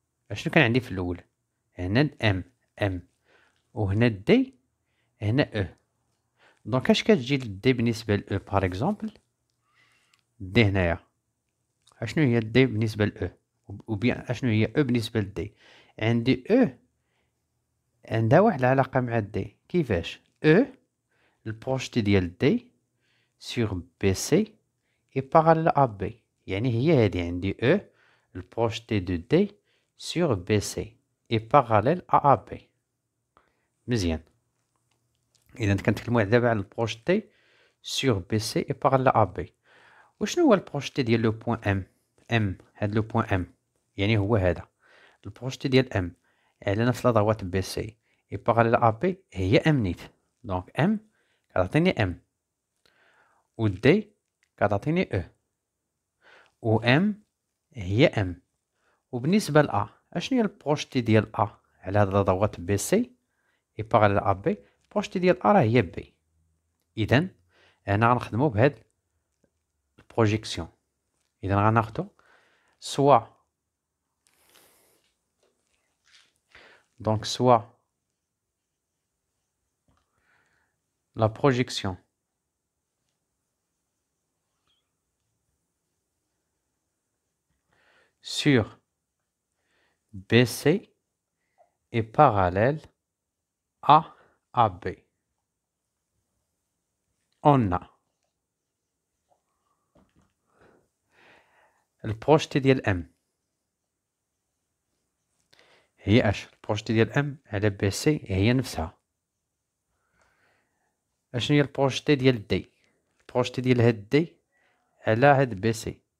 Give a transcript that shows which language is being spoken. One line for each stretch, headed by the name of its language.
Arabic: اشنو كان عندي في الأول؟ هنا M وهنا D هنا E. دونك اش كتجي D بالنسبة ل E باغ اكزومبل؟ D هنايا اشنو هي D بالنسبة ل E؟ وبيان اشنو هي E بالنسبة ل D؟ عندي E عندها واحد العلاقة مع D. كيفاش؟ E البروجتي ديال D
French: sur BC et parallèle à B.
Arabic: يعني هي هادي عندي E البروجتي دو D
French: sur BC et parallèle à AB.
Arabic: مزيان. إذا كنتكلمو دابا على البروجتي
French: sur BC et parallèle à AB.
Arabic: وشنو هو البروجتي ديال لو بوين M؟ هاد لو بوين M يعني هو هذا البروجتي ديال M على نفس لا ضوات BC
French: et parallèle à AB
Arabic: هي M نيت. دونك M كتعطيني M و D كتعطيني E و M هي M. وبالنسبة ل A اشنو هي البروجتي ديال A على هاد لا ضوات BC
French: et parallèle à B؟
Arabic: البروجتي ديال A راه هي B. إذا هنا غنخدمو بهاد البروجيكسيون. إذا غناخدو
French: soit donc soit la projection sur BC est parallèle à AB. On a
Arabic: البروجتي ديال M هي اش؟ البروجتي ديال M على BC هي نفسها. اشنو هي البروجتي ديال D؟ البروجتي ديال هاد D على هاد BC.